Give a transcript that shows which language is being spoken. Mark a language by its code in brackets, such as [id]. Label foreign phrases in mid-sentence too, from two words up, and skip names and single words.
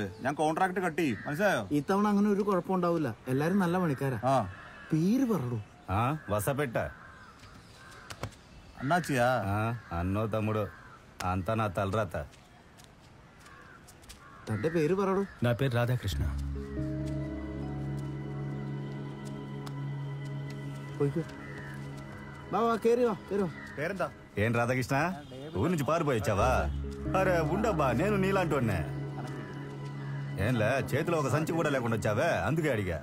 [ml] ഞാൻ [en] contract cut [ml] ചെയ്യും, മനസ്സിലായോ? ഇത്തവണ അങ്ങനെ ഒരു കുഴപ്പമുണ്ടാവില്ല. എല്ലാരും നല്ല പണിക്കാരാ. പേര് പറടൂ. [te] వసపెట్ట అన్నాచియా? అన్నో తమ్ముడు, అంతా నా తలరాత. [ml] തന്റെ പേര് പറടൂ. [te] నా పేరు రాధాకృష్ణ. పేరెంత? ఏం రాధాకృష్ణ, ఊరి నుంచి పారిపోయొచ్చావా? అరే ఉండబ్బా, నేను నీలాంటోన్నే. ఏంలే, చేతిలో ఒక సంచి కూడా లేకుండా వచ్చావే, అందుకే అడిగా.